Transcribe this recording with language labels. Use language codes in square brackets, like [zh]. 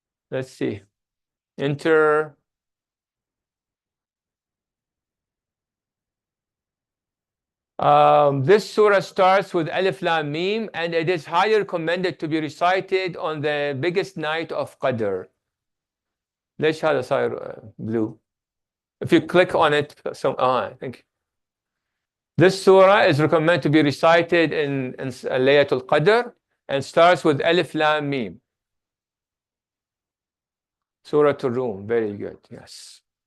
[en] Let's see. Enter. This surah starts with Alif Lam Mim, and it is highly recommended to be recited on the biggest night of Qadr. [ar] ليش هذا صاير [en] blue? If you click on it, thank you. This surah is recommended to be recited in Laylatul Qadr and starts with Alif Lam Mim. Surah Ar-Rum, very good, yes.